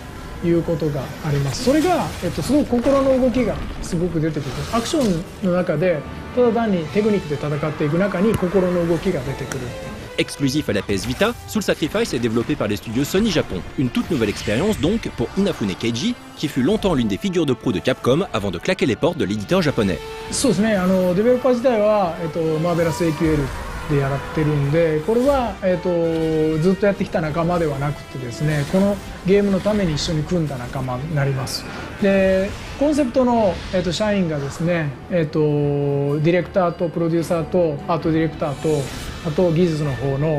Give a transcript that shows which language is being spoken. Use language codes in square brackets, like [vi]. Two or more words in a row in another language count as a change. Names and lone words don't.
[ja] いうことがあります。それが、すごく心の動きがすごく出てくる。アクションの中でただ単にテクニックで戦っていく中に心の動きが出てくる。 [fr] Exclusif à la PS Vita, Soul Sacrifice est développé par les studios Sony Japon. Une toute nouvelle expérience donc pour Inafune Keiji, qui fut longtemps l'une des figures de proue de Capcom avant de claquer les portes de l'éditeur japonais. [ja] そうですね、デベロッパー自体は、マーベラス AQL でやってるんで、これは、ずっとやってきた仲間ではなくてですね、このゲームのために一緒に組んだ仲間になります。でコンセプトの、社員がですね、ディレクターとプロデューサーとアートディレクターとあと技術の方の、